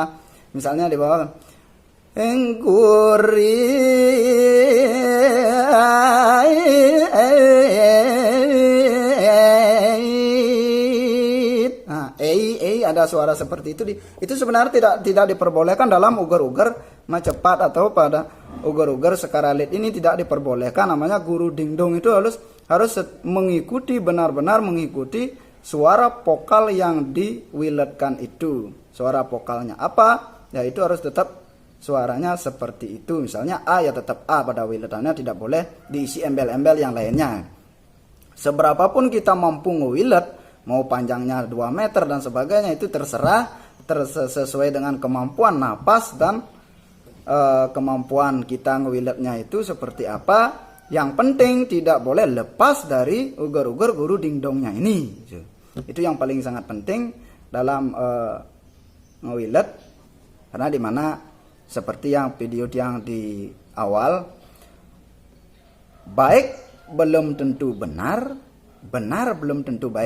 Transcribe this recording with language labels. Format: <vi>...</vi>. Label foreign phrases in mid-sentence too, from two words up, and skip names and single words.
<id>Misalnya di bawah engguri ada suara seperti itu. Itu sebenarnya tidak diperbolehkan dalam uger-uger macepat atau pada uger-uger sekaralit ini tidak diperbolehkan. Namanya guru dingdong itu harus harus mengikuti, benar-benar mengikuti suara vokal yang diwiletkan itu. Suara vokalnya apa? Ya itu harus tetap suaranya seperti itu. Misalnya A ya tetap A pada wiletannya, tidak boleh diisi embel-embel yang lainnya. Seberapapun kita mampu ngewilet, mau panjangnya 2 meter dan sebagainya, itu terserah, sesuai dengan kemampuan napas dan kemampuan kita ngewiletnya itu seperti apa. Yang penting tidak boleh lepas dari uger-uger guru dingdongnya ini. Itu yang paling sangat penting dalam ngewilet, karena dimana seperti yang video yang di awal, baik belum tentu benar, benar belum tentu baik.</id>